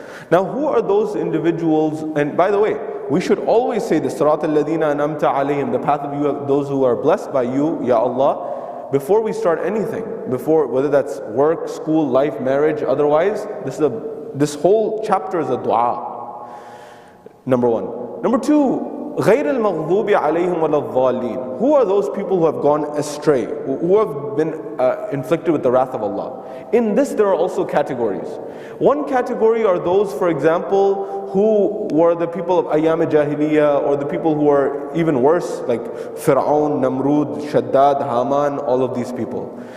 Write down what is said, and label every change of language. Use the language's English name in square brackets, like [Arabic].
[English] Now who are those individuals? And by the way, we should always say the Sirat al-Ladina an'amta alayhim, the path of those who are blessed by you, Ya Allah, before we start anything, before whether that's work, school, life, marriage, otherwise, this whole chapter is a dua. Number one. Number two, [Arabic] غَيْرِ الْمَغْضُوبِ عَلَيْهِمْ وَلَا الضَّالِّينَ. [English] Who are those people who have gone astray, who have been inflicted with the wrath of Allah? In this there are also categories. One category are those, for example, who were the people of Ayyam Jahiliyyah, or the people who are even worse, like Fir'aun, Namrud, Shaddad, Haman, all of these people.